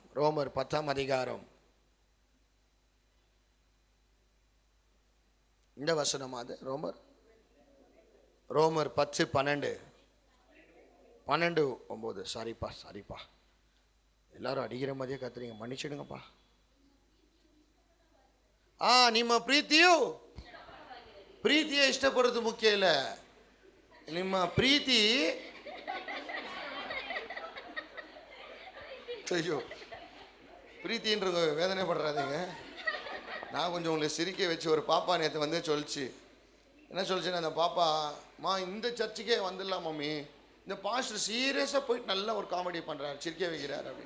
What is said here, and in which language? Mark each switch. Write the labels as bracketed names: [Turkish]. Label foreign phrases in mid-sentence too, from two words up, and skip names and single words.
[Tamil] ரோமர் 10ஆம் அதிகாரம் இந்த வசனம். அது ரோமர் 10:12 சாரிப்பா எல்லாரும் அடிக்கிற மாதிரியே கத்துறீங்க, மன்னிச்சிடுங்கப்பா. [Kannada] ನಿಮ್ಮ ಪ್ರೀತಿಯೇ ಇಷ್ಟಪಡೋದು ಮುಖ್ಯ ಇಲ್ಲ, ನಿಮ್ಮ ಪ್ರೀತಿ. [Tamil] ஐயோ, பிரீத்தின்றவங்க வேதனை படுறாதீங்க. நான் கொஞ்சம் உங்களை சிரிக்க வச்சு, ஒரு பாப்பா நேற்று வந்து சொல்லிச்சு. என்ன சொல்லிச்சுன்னா, அந்த பாப்பா இந்த சர்ச்சுக்கே வந்துடலாம் மம்மி, இந்த பாஸ்டர் சீரியஸாக போயிட்டு நல்லா ஒரு காமெடி பண்ணுறாரு, சிரிக்க வைக்கிறார் அப்படின்னு.